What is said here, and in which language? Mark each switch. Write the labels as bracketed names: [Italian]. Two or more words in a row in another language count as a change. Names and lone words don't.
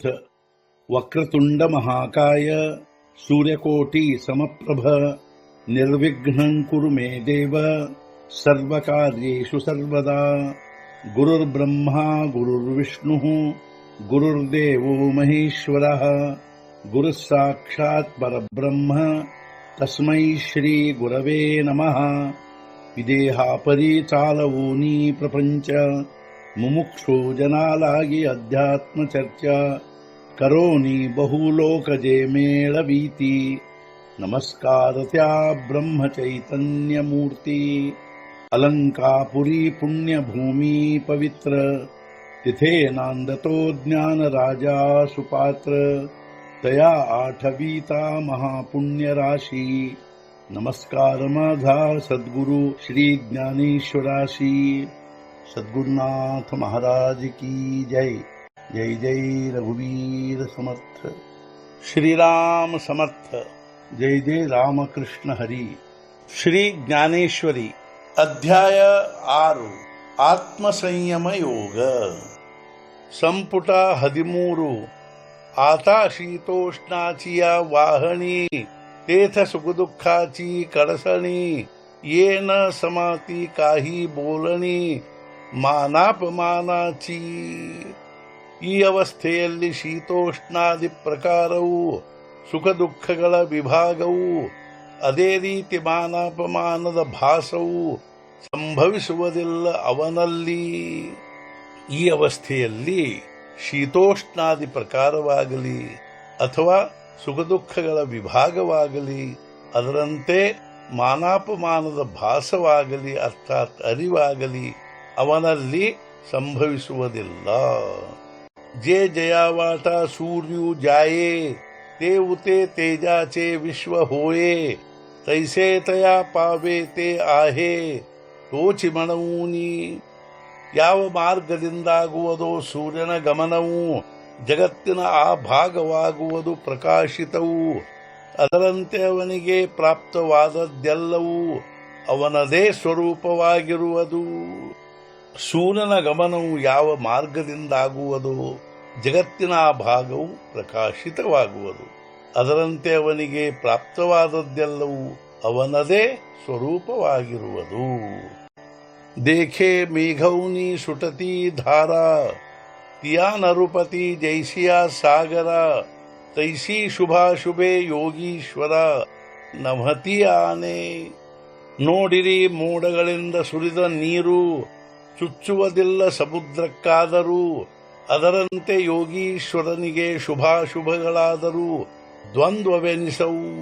[Sanskrit] वक्रतुंड महाकाय सूर्यकोटि समप्रभ निर्विघ्नं कुरु मे देव सर्वकार्येषु सर्वदा. गुरुर्ब्रह्मा गुरुर्विष्णुः गुरुर्देवो महेश्वरः गुरुः साक्षात् परब्रह्म तस्मै श्री गुरवे नमः. [Marathi] विदेहापरि चालवूनि प्रपंच मुमुक्षु जनालागि अध्यात्म चर्चा करोनि बहुलोकजे मेळवीति. नमस्कारत्या ब्रह्म चैतन्य मूर्ति अलंकापुरि पुण्य भूमि पवित्र तिथे नांदतो ज्ञान राजा सुपात्र तया आठवीता महापुण्य राशि. नमस्कार माझा सद्गुरु श्री ज्ञानेश्वराशी. सद्गुरुनाथ महाराज की जय. जय जय रघुवीर समर्थ. श्रीराम समर्थ. जय जय रामकृष्ण हरी. श्री ज्ञानेश्वरी अध्याय 6 आत्मसंयम योग. ಸಂಪುಟ 13. आता शीतोष्णाचिಯ वाहणी तेथ सुखदुःखाची कळसणी येन समाती काही बोलणी ಮಾನಾಪಮಾನಾಚಿ. [Kannada] ಈ ಅವಸ್ಥೆಯಲ್ಲಿ ಶೀತೋಷ್ಣಾದಿ ಪ್ರಕಾರವು ಸುಖ ದುಃಖಗಳ ವಿಭಾಗವು ಅದೇ ರೀತಿ ಮಾನಾಪಮಾನದ ಭಾಸವು ಸಂಭವಿಸುವುದಿಲ್ಲ ಅವನಲ್ಲಿ. ಈ ಅವಸ್ಥೆಯಲ್ಲಿ ಶೀತೋಷ್ಣಾದಿ ಪ್ರಕಾರವಾಗಲಿ ಅಥವಾ ಸುಖ ದುಃಖಗಳ ವಿಭಾಗವಾಗಲಿ ಅದರಂತೆ ಮಾನಾಪಮಾನದ ಭಾಸವಾಗಲಿ ಅರ್ಥಾತ್ ಅರಿವಾಗಲಿ ಅವನಲ್ಲಿ ಸಂಭವಿಸುವುದಿಲ್ಲ. [Marathi] जे जयावाटा सूर्यू जाये ते उते तेजाचे विश्व होये तैसे तया पावे ते आहे तोचि ಮಣವೂನಿ. [Kannada] ಯಾವ ಮಾರ್ಗದಿಂದಾಗುವುದೋ ಸೂರ್ಯನ ಗಮನವು ಜಗತ್ತಿನ ಆ ಭಾಗವಾಗುವುದು ಪ್ರಕಾಶಿತವು ಅದರಂತೆ ಅವನಿಗೆ ಪ್ರಾಪ್ತವಾದದ್ದೆಲ್ಲವೂ ಅವನದೇ ಸ್ವರೂಪವಾಗಿರುವುದು. ಸೂರ್ಯನ ಗಮನವು ಯಾವ ಮಾರ್ಗದಿಂದಾಗುವುದೋ ಜಗತ್ತಿನ ಆ ಭಾಗವು ಪ್ರಕಾಶಿತವಾಗುವುದು ಅದರಂತೆ ಅವನಿಗೆ ಪ್ರಾಪ್ತವಾದದ್ದೆಲ್ಲವೂ ಅವನದೇ ಸ್ವರೂಪವಾಗಿರುವುದು. [Marathi] देखे मेघौनि सुटति धारा तिया नरुपति जैसिया सागर तैसी शुभाशुभे योगीश्वर नमति आने. [Kannada] ನೋಡಿರಿ, ಮೋಡಗಳಿಂದ ಸುರಿದ ನೀರು ಚುಚ್ಚುವುದಿಲ್ಲ ಸಮುದ್ರಕ್ಕಾದರೂ ಅದರಂತೆ ಯೋಗೀಶ್ವರನಿಗೆ ಶುಭಾಶುಭಗಳಾದರೂ ದ್ವಂದ್ವವೆನಿಸವು.